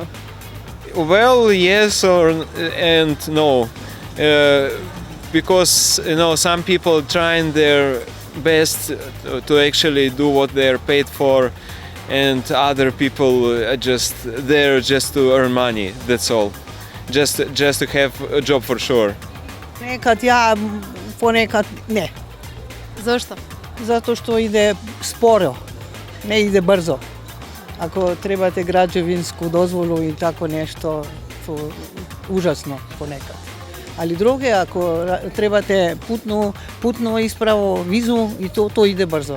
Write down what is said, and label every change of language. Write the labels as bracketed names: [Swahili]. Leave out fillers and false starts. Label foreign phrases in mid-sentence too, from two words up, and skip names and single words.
[English] Well, yes and no, because some people trying their best to actually do what they're paid for, and other people are just there just to earn money. That's all, just to have a job for sure. [Croatian] Nekad ja, ponekad ne. Zašto? Zato što ide sporo, ne ide brzo. Ako trebate građevinsku dozvolu i tako nešto, to užasno ponekad. Ali druge, ako trebate putnu ispravu, vizu, i to ide brzo.